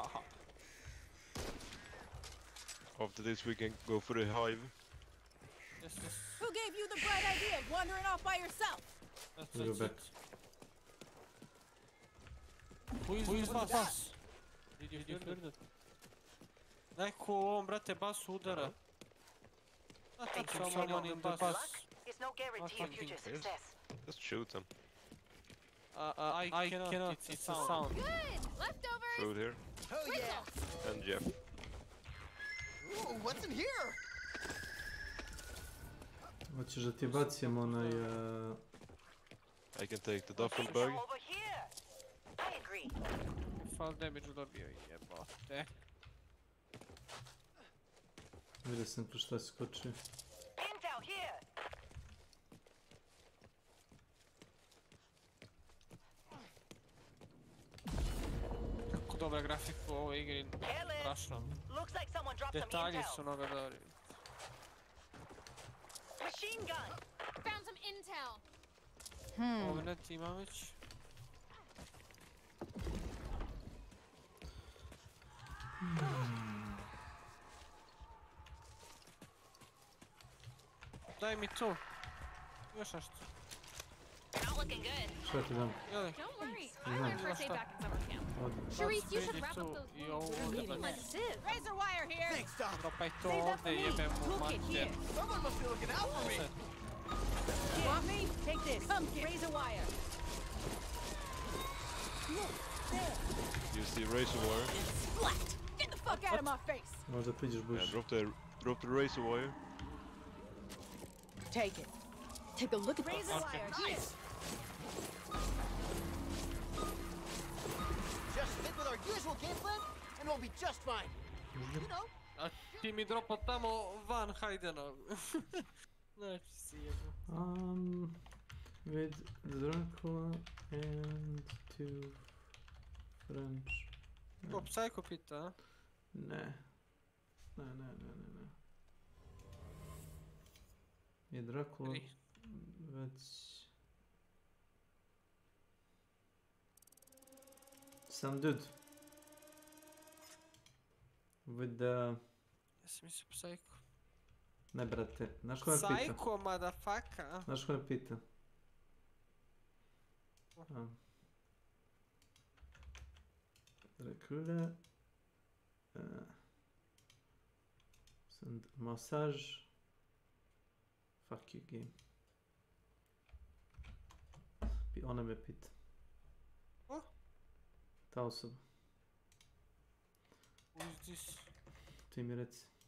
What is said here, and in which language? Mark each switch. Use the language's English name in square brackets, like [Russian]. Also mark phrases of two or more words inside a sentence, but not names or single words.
[English] After this we can go for the hive. Yes. Who gave you the bright idea of wandering off by yourself? Go back. Who is bas? Did you hear that? [Bosnian] Neko u ovom, brate, basu udara. [English] Someone in the bus. It's no guarantee of future success. Just shoot them. I cannot, it's a sound. Good! Leftovers! Food here. Oh yeah. And Jeff. Ooh, what's in here? [Bosnian] Hoćeš da ti bacim onaj... [English] I can take the duffel bag. Over here. I agree. Fall damage [Bosnian] dobio, jebote. Vidio sam tu šta skoči. [English] Intel here. [Bosnian] Kako dobra grafika u ovoj igri, strašno. [English] Looks like someone dropped some [Bosnian] Detalji [English] intel. [Bosnian] su mnogo dobri. [English] Machine gun. Found some intel. [Bosnian] Ovo net imam već. Daj mi tu. Još nešto. [English] Not looking good. [Bosnian] Šta ti dam? Jeli? [English] Don't worry. I Yeah. learned first aid back in summer camp. Charisse, you should wrap up those [Bosnian] I ovo [English] wounds. [Bosnian] ovdje. [English] Like sieve. Razor wire here. Thanks, Doc. [Bosnian] Dropaj to ovdje, jebem mu [English] Look at [Bosnian] mater. [English] here. Someone must be looking out for me. You want me? Take this. Razor wire. Look, there. You see razor wire? Splat! Get the fuck out of my face. [Bosnian] Možda priđeš [English] Yeah, [Bosnian] buš. [English] drop the razor wire. Take it. Take a look at this. Razor wire, here. Just stick with our usual game plan, and we'll be just fine. You know. [Bosnian] A ti mi dropa tamo van Haydena. Znači si jebo. [English] With Dracula and two French. [Bosnian] Ko Psycho pita, a? Ne. Je Dracula već... [English] Some dude. With the... [Bosnian] Jesi mislio Psycho? Ne brate, znaš ko me pita? [English] Psycho, motherfucker. [Bosnian] Znaš ko me pita? Dracula... [English] Send massage... Fuck you game. [Bosnian] Ona me pita. Ta osoba. [English] Who is this? [Bosnian] Ti mi reci.